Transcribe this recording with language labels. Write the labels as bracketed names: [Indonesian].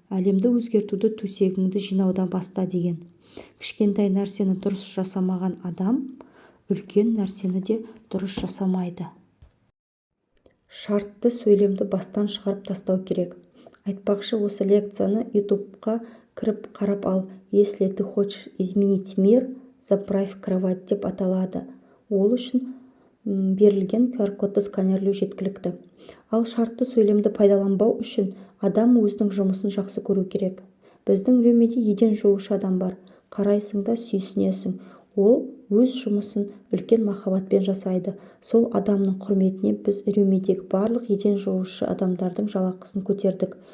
[Kazakh] Әлемді өзгертуді төсегіңді жинаудан баста деген. Кішкентай нәрсені дұрыс жасамаған адам, үлкен нәрсені де дұрыс жасамайды. Шартты сөйлемді бастан шығарып тастау керек. Айтпақшы, осы лекцияны YouTube'қа кіріп қарап ал. [Russian] Если ты хочешь изменить мир, заправь кровать [Kazakh] деп аталады. Ол үшін берілген QR-кодты сканерлеу жеткілікті. Ал шартты сөйлемді пайдаланбау үшін адам өзінің жұмысын жақсы көру керек. Біздің үйремеде еден жуушы адам бар. Қарайсың да сүйсінесің. Ол өз жұмысын үлкен махаббатпен жасайды. Сол адамның құрметіне біз Рюмедегі барлық еден жуушы адамдардың жалақысын көтердік.